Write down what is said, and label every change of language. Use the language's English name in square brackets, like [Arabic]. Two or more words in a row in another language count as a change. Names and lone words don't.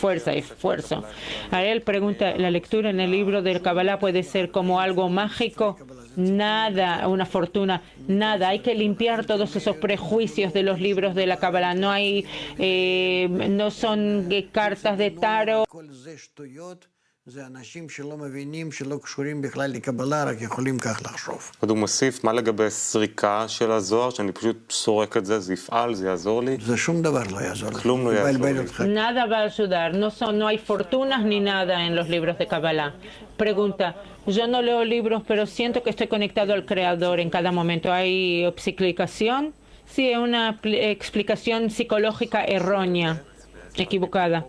[Spanish] A él pregunta, ¿la lectura en el libro del Kabbalah puede ser como algo mágico? Nada, una fortuna, nada. Hay que limpiar todos esos prejuicios de los libros de la Kabbalah. No son cartas de tarot. [Hebrew] עוד הוא מוסיף, מה לגבי סריקה של הזוהר, שאני פשוט סורק את זה, זה יפעל, זה יעזור לי? זה שום דבר לא יעזור. כלום לא יעזור לי. [Spanish] Nada va a ayudar, no hay fortunas ni nada en los libros de Kabbalah. Pregunta, yo no leo libros, pero siento que estoy conectado al Creador en cada momento. ¿Hay explicación? Sí, es una explicación psicológica errónea, equivocada.